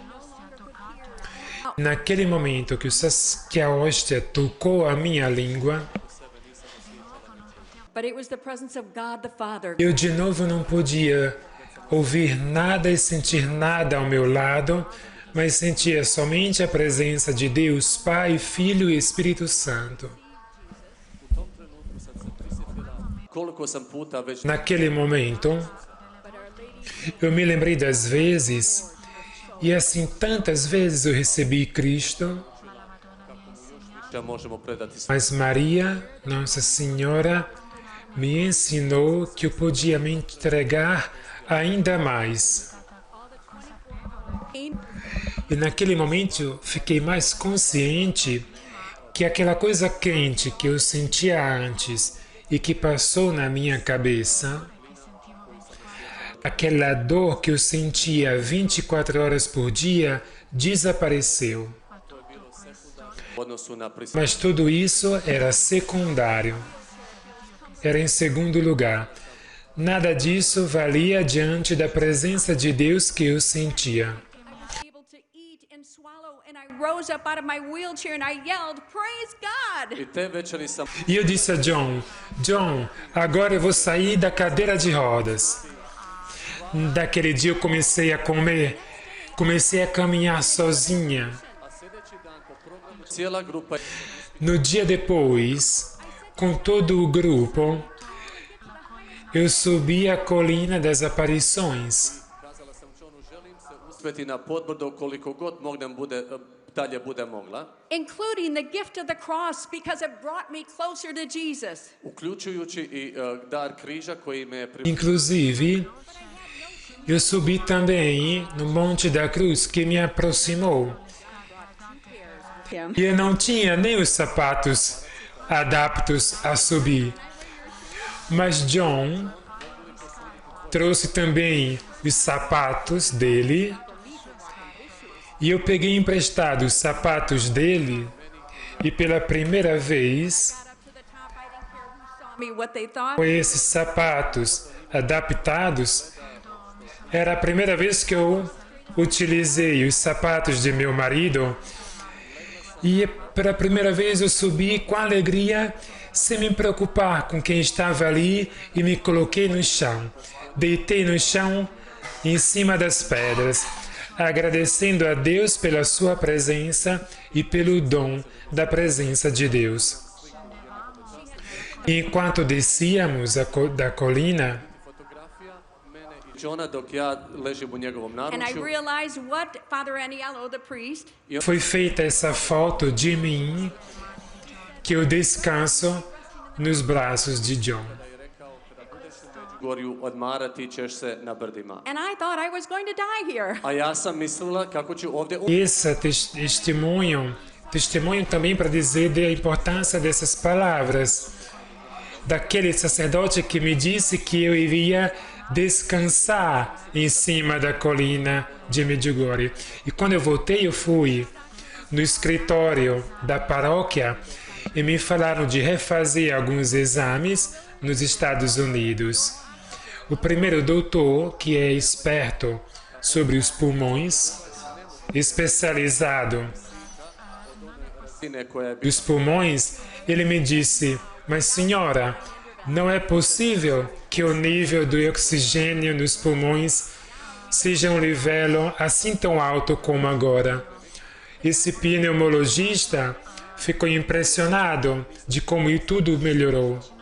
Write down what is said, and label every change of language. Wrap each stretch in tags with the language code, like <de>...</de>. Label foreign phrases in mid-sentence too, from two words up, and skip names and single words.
<pt>Naquele momento que a hóstia tocou a minha língua,</pt> <en>But it was the presence of God the Father.</en> <pt>eu de novo não podia ouvir nada e sentir nada ao meu lado, mas sentia somente a presença de Deus Pai, Filho e Espírito Santo.</pt> <hr>Koliko sam puta već</hr> <pt>Naquele momento, eu me lembrei das vezes, e assim tantas vezes eu recebi Cristo,</pt> <hr>možemo predati</hr> <pt>mas Maria, Nossa Senhora, me ensinou que eu podia me entregar ainda mais. E naquele momento eu fiquei mais consciente que aquela coisa quente que eu sentia antes e que passou na minha cabeça, aquela dor que eu sentia 24 horas por dia, desapareceu.</pt> <hr>u odnosu na</hr> <pt>Mas tudo isso era secundário. Era em segundo lugar. Nada disso valia diante da presença de Deus que eu sentia.</pt> <en>Able to eat and swallow, and I rose up out of my wheelchair and I yelled, "Praise God!"</en> <hr>I te večeri sam</hr> <pt>E eu disse a John, agora eu vou sair da cadeira de rodas. Daquele dia eu comecei a comer, comecei a caminhar sozinha.</pt> <hr>cijela grupa</hr> <pt>No dia depois, com todo o grupo, eu subi a colina das aparições.</pt> <hr>kazala sam Johnu, želim se uspeti na podbrdo koliko god mognem dalje bude mogla,</hr> <en>Including the gift of the cross because it brought me closer to Jesus.</en> <hr>uključujući i dar križa koji me</hr> <pt>Inclusive, eu subi também no Monte da Cruz, que me aproximou. E eu não tinha nem os sapatos adaptos a subir. Mas John trouxe também os sapatos dele. E eu peguei emprestado os sapatos dele. E pela primeira vez,</pt> <en>Me what they thought.</en> <pt>com esses sapatos adaptados, era a primeira vez que eu utilizei os sapatos de meu marido. E pela primeira vez eu subi com alegria, sem me preocupar com quem estava ali, e me coloquei no chão. Deitei no chão, em cima das pedras, agradecendo a Deus pela sua presença e pelo dom da presença de Deus. Enquanto descíamos da colina,</pt> <hr>fotografija mene i Johna dok ja ležim u njegovom</hr> <en>And I naručju. realized what Father Aniello, the priest,</en> <pt>foi feita essa foto de mim, que eu descanso nos braços de John.</pt> <hr>Gorju odmarati ćeš se na brdima.</hr> <en>and I thought I was going to die here.</en> <hr>A ja sam mislila kako ću ovdje</hr> <pt>Esse testemunho também para dizer da importância dessas palavras, daquele sacerdote que me disse que eu iria descansar em cima da colina de Medjugorje. E quando eu voltei, eu fui no escritório da paróquia e me falaram de refazer alguns exames nos Estados Unidos. O primeiro doutor, que é esperto sobre os pulmões, especializado</pt> <hr>sine koje bi</hr> <pt>dos pulmões, ele me disse: mas senhora, não é possível que o nível do oxigênio nos pulmões seja um nível assim tão alto como agora. Esse pneumologista ficou impressionado de como tudo melhorou.</pt>